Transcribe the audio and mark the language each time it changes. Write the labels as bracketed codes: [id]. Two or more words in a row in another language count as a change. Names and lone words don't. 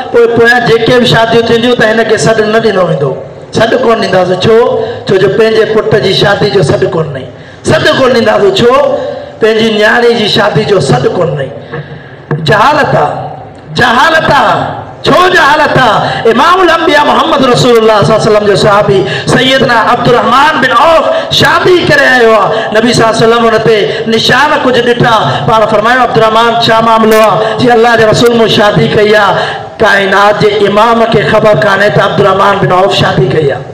[sd] पोइ पोयां जेके बि शादियूं थींदियूं त हिनखे सॾु न ॾिनो वेंदो सॾु कोन ॾींदासीं छो जो पंहिंजे पुट जी शादी जो सॾु कोन अथई सॾु कोन ॾींदासीं छो पंहिंजी न्याणी जी शादी जो सॾु कोन अथई। जहालत आहे जहालत आहे छो जहालत आहे। [ar] إمام الأنبياء [sd] मोहम्मद रसूलुल्लाह [ar] صلى الله عليه وسلم [sd] जो सहाबी सैयदना अब्दुर्रहमान बिन औफ शादी करे आयो आहे। नबी [ar] صلى الله عليه وسلم [sd] उन ते निशान कुझु ॾिठा पाण फरमायो अब्दुर्रहमान छा मामिलो आहे जी अल्लाह जे रसूल मूं शादी कई आहे। काइनात जे इमाम खे ख़बर कान्हे त अब्दुर्रहमान बिन औफ शादी कई आहे।